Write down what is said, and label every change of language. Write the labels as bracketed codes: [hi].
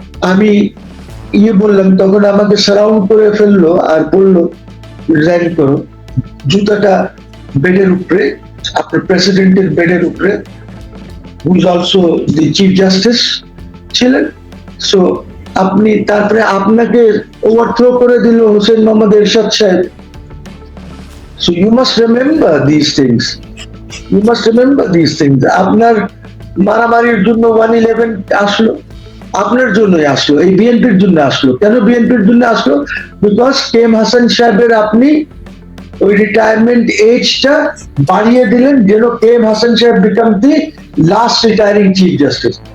[bn] আমি বললাম, তখন আমাকে সারাউন্ড করে ফেললো আর বললো রিজাইন করো। জুতাটা বেডের উপরে, আপনার প্রেসিডেন্টের বেডের উপরে, [en] who is also the chief justice [bn] ছিলেন। সো আপনি, তারপরে আপনাকে ওভারথ্রো করে দিল হোসেন মোহাম্মদ এরশাদ সাহেব। [en] So you must remember these things. You must remember these things. [bn] আপনার মারামারির জন্য 111 আসলো, আপনার জন্যই আসলো, এই বিএনপির জন্য আসলো। কেন বিএনপির জন্য আসলো? বিকজ কেএম হাসান সাহেবের আপনি ওই রিটায়ারমেন্ট এজটা বাড়িয়ে দিলেন, যেন কেএম হাসান সাহেব [en] Became the last retiring chief justice.